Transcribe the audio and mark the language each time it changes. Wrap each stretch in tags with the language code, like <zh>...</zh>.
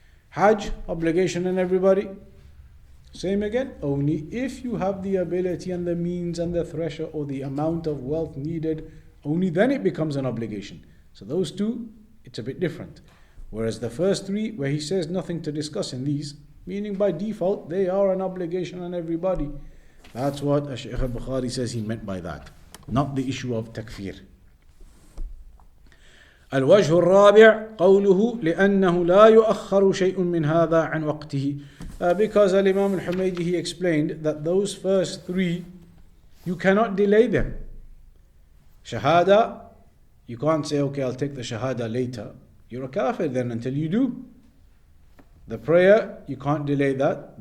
<en>Hajj, obligation on everybody. Same again, only if you have the ability and the means and the threshold or the amount of wealth needed, only then it becomes an obligation. So those two, it's a bit different. Whereas the first three, where he says nothing to discuss in these, meaning by default, they are an obligation on everybody. That's what Shaykh al-Bukhari says he meant by that. Not the issue of takfir.</en> <ar>الوجه الرابع قوله لأنه لا يؤخر شيء من هذا عن وقته.</ar> <en>Because Al-Imam Al-Humaydi, he explained that those first three, you cannot delay them. Shahada, you can't say, okay, I'll take the Shahada later. You're a kafir then until you do. The prayer, you can't delay that.</en>